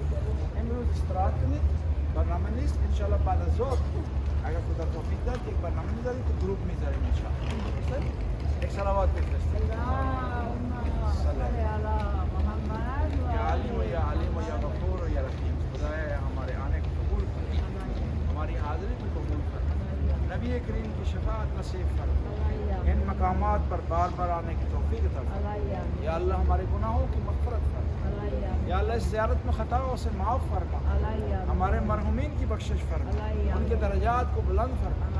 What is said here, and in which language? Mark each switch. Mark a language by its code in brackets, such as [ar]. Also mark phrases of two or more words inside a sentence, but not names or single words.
[fa] امروز استراحت کنید، برنامه نیست. انشاءالله بعد از ظهر اگر خدا توفیق داد یک برنامه میذاریم که گروپ میذاریم انشاءالله. ایک صلوات بفرستید. [ar] یا علیم و یا علیم و یا غفور و یا رحیم. [ur] خدایا ہمارے آنے کو قبول فرما، ہماری حاضری کو قبول فرما، نبی کریم کی شفاعت نصیب فرما، ان مقامات پر بار بار آنے کی توفیق عطا فرما. یا اللہ ہمارے گناہوں کی مغفرت فرما، یا اللہ اس زیارت میں خطاؤں سے معاف فرما، ہمارے مرحومین کی بخشش فرما، ان کے درجات کو بلند فرما.